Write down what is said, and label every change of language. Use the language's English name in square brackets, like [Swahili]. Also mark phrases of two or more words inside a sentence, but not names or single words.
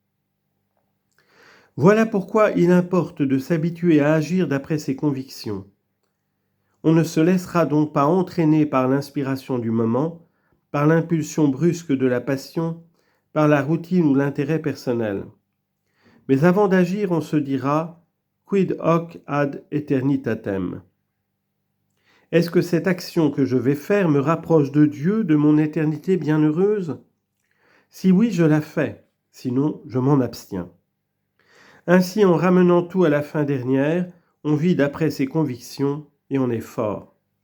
[French] Voilà pourquoi il importe de s'habituer à agir d'après ces convictions. On ne se laissera donc pas entraîner par l'inspiration du moment, par l'impulsion brusque de la passion, par la routine ou l'intérêt personnel. Mais avant d'agir, on se dira « [Latin] quid hoc ad eternitatem ». [French] Est-ce que cette action que je vais faire me rapproche de Dieu, de mon éternité bienheureuse ? Si oui, je la fais, sinon je m'en abstiens. Ainsi, en ramenant tout à la fin dernière, on vit d'après ses convictions et on est fort.